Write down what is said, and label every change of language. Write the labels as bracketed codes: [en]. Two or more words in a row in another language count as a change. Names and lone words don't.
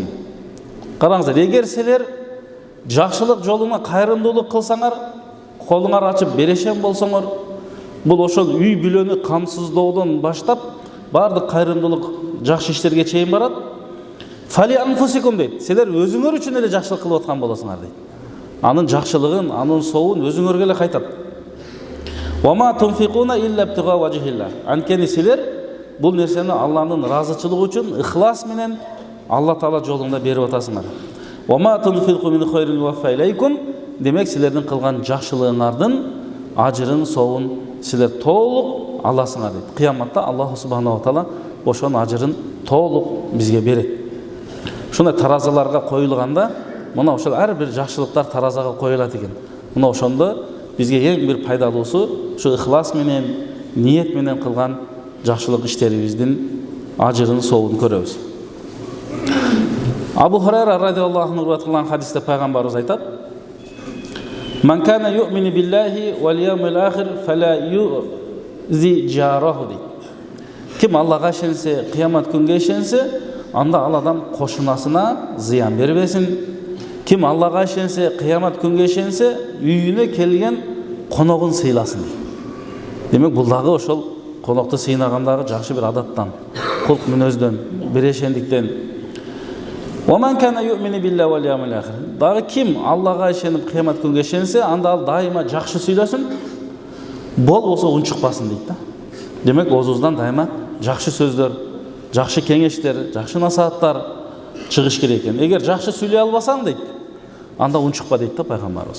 [ky] Караңыздар, эгер силер жакшылык жолуна кайрымдуулук кылсаңар, колуңар ачып берешен болсоңор, бул ошол үй бүлөнү камсыздоодон баштап бардык кайрымдуулук жакшы иштерге чейин барат. [ar] فلأنفسكم дейт. [ky] Силер өзүңөр үчүн эле жакшылык кылып аткан болосуңар дейт. Анын жакшылыгын, анын сообун өзүңөргө эле кайтат. [ar] وما تنفقون إلا ابتغاء وجه الله. [ky] Анткени силер бул нерсени Алланын ыраазычылыгы үчүн ихлас менен Алла Таала жолунда берип атасыңар. [ar] وما تنفقوا من خير يوف إليكم. [ky] Демек силердин кылган жакшылыгыңардын ажырын, сообун силер толук аласыңар дейт. Кыяматта Аллах [ar] سبحانه وتعالى [ky] ошонун ажырын толук бизге берет. Ушундай таразаларга коюлганда, мына ошол ар бир жакшылыктар таразага коюлат экен. Мына ошондо бизге эң бир пайдалуусу ушу ихлас менен, ниет менен кылган жакшылык иштерибиздин ажырын, сообун көрөбүз. Абу Хурайра [ar] رضي الله عنه [ky] кылган хадисте пайгамбарыбыз айтат: [ar] "من كان يؤمن بالله واليوم الآخر فلا يؤذ جاره." [ky] Ким Аллага ишенсе, кыямат күнгө ишенсе, анда ал адам кошунасына зыян бербесин. Ким Аллага ишенсе, кыямат күнгө ишенсе, үйүнө келген коногун сыйласын. Демек бул дагы ошол конокто сыйнагандагы жакшы бир адаттан, кулк мүнөздөн, берешендиктен. [ar] ومن كان يؤمن بالله واليوم الآخر. [ky] Дагы ким Аллага ишенип кыямат күнгө ишенсе, анда ал дайыма жакшы сүйлөсүн, болбосо унчукпасын дейт да. Демек оозубуздан дайыма жакшы сөздөр, жакшы кеңештер, жакшы насааттар чыгыш керек экен. Эгер жакшы сүйлөй албасаң дейт, анда унчукпа дейт да пайгамбарыбыз.